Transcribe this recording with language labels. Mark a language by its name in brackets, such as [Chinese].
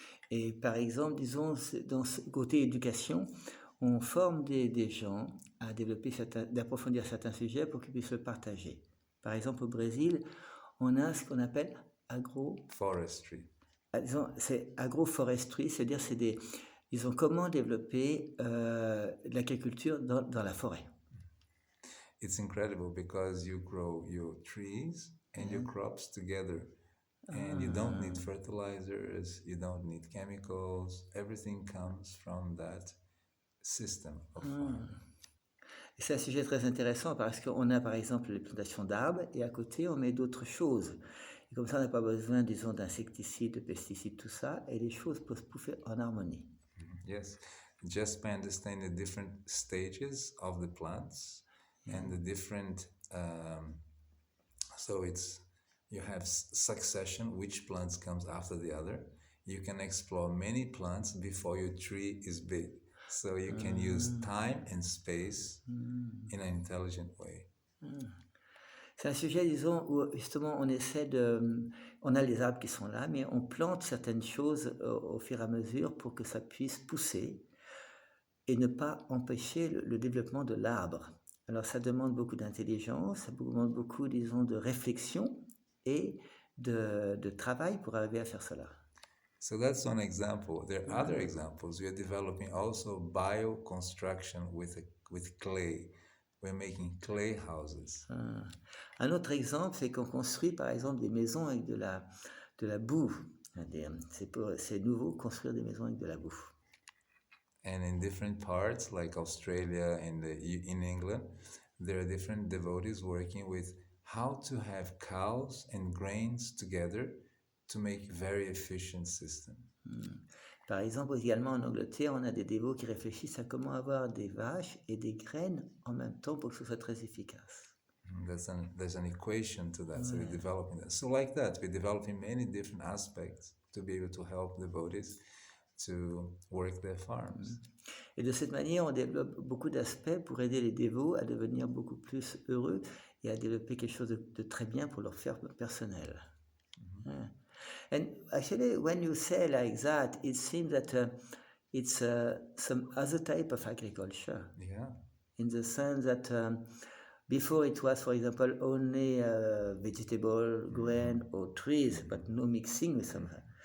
[French] Et par exemple, disons, dans ce côté éducation, on forme des gens à d'approfondir certains sujets pour qu'ils puissent le partager. Par exemple, au Brésil, on a ce qu'on appelle [English] Forestry. [French] Disons, c'est agroforestry, c'est-à-dire disons, comment développer l'agriculture dans la forêt. [English] It's incredible because you grow your trees and your crops together. And you don't need fertilizers, you don't need chemicals. Everything comes from that system of farming. [French] Et c'est un sujet très intéressant parce qu'on a par exemple les plantations d'arbres et à côté on met d'autres choses. Et comme ça on n'a pas besoin, disons, d'insecticides, de pesticides, tout ça, et les choses peuvent pousser en harmonie. [English] Yes, just by understanding the different stages of the plants and the different, so you have succession, which plants comes after the other. You can explore many plants before your tree is big. So you can use time and space in an intelligent way. [French] C'est un sujet, disons, où justement on a les arbres qui sont là, mais on plante certaines choses au fur et à mesure pour que ça puisse pousser et ne pas empêcher le développement de l'arbre. Alors ça demande beaucoup d'intelligence, ça demande beaucoup, disons, de réflexion et de travail pour arriver à faire cela. [English] So that's one example. There are other examples. We are developing also bioconstruction with clay. We're making clay houses. [French] Un autre exemple, c'est qu'on construit par exemple des maisons avec de la boue. C'est nouveau, construire des maisons avec de la boue. [English] And in different parts, like Australia and in England, there are different devotees working with how to have cows and grains together to make very efficient system. [French] Par exemple, également en Angleterre, on a des dévots qui réfléchissent à comment avoir des vaches et des graines en même temps pour que ce soit très efficace. [English] There's an equation to that, so we're developing that. So like that, we're developing many different aspects to be able to help devotees to work their farms. [French] Et de cette manière, on développe beaucoup d'aspects pour aider les dévots à devenir beaucoup plus heureux et à développer quelque chose de très bien pour leur faire personnel. [English] And actually, when you say like that, it seems that it's some other type of agriculture. Yeah. In the sense that before it was, for example, only vegetable, grain, or trees, but no mixing with something.